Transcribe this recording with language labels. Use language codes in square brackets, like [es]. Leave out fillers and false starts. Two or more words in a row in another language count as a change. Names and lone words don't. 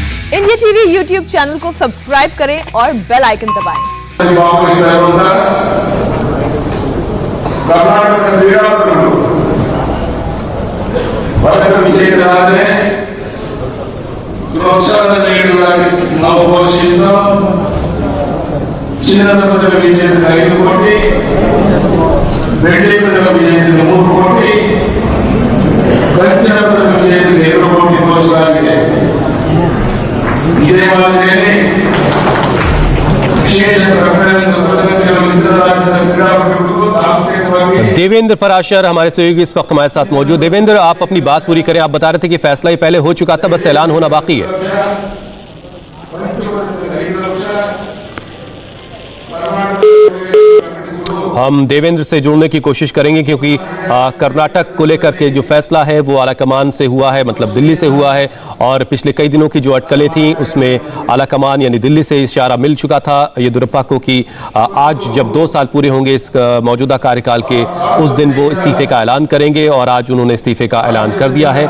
[hi] इंडिया टीवी यूट्यूब चैनल को सब्सक्राइब करें और [en] bell icon [hi] दबाएं। [kn] ಚಿನ್ನದ ಪದಕ ವಿಜೇತರಿಗೆ 5 ಕೋಟಿ, ಬೆಳ್ಳಿ ಪದಕ ವಿಜೇತರಿಗೆ 3 ಕೋಟಿ, ಕಂಚಿನ ಪದಕ ವಿಜೇತರಿಗೆ 2 ಕೋಟಿ ಘೋಷಿಸಲಾಗಿದೆ. ಇದೇ ಮಾದರಿಯಲ್ಲಿ ವಿಶೇಷ ಪ್ರಕರಣದ ಪದಕಗಳನ್ನು ಇತರ ರಾಜ್ಯದ ಕ್ರೀಡಾಪಟುಗಳಿಗೂ ಸಾಂಸ್ಕೃತಿಕವಾಗಿ [hi] देवेंद्र पराशर हमारे सहयोगी इस वक्त हमारे साथ मौजूद। देवेंद्र, आप अपनी बात पूरी करें। आप बता रहे थे कि फैसला ही पहले हो चुका था, बस ऐलान होना बाकी है। हम देवेंद्र से जुड़ने की कोशिश करेंगे क्योंकि कर्नाटक को लेकर के जो फैसला है वो आला कमान से हुआ है, मतलब दिल्ली से हुआ है, और पिछले कई दिनों की जो अटकलें थी उसमें आला कमान यानी दिल्ली से इशारा मिल चुका था येदियुरप्पा को कि आज जब 2 साल पूरे होंगे इस मौजूदा कार्यकाल के, उस दिन वो इस्तीफे का ऐलान करेंगे, और आज उन्होंने इस्तीफे का ऐलान कर दिया है।